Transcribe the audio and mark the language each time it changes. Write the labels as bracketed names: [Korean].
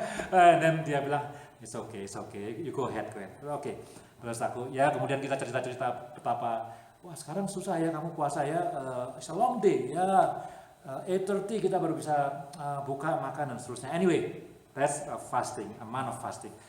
[Indonesian] Dan dia bilang, [English] it's okay, you go ahead. [Indonesian] Oke. Terus aku, ya kemudian kita cerita betapa, wah sekarang susah ya kamu puasa ya, [English] it's a long day [Indonesian] ya, 8:30 kita baru bisa buka makan dan seterusnya. [English] Anyway, that's a month of fasting.